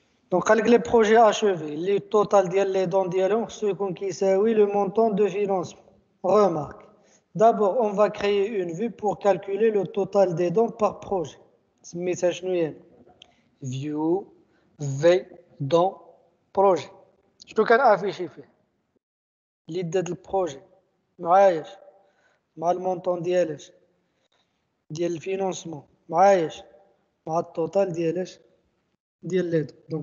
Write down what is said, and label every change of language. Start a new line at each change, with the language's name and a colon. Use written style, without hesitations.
Arabic: دونك قالك لي بروجي اشوفي اللي التوتال ديال لي دون ديالهم خصو يكون كيساوي لو مونطون دو فينانسمون.
French: Remarque, d'abord on va créer une vue pour calculer le total des dons par projet.
Arabic: سميتها شنو هي؟ view في دون بروجي. شنو كان افيشي فيه؟ اللي داد البروجي معايش مع المونطون ديالاش ديال الفينانسمون معايش مع التوتال ديالاش ديال لي دون.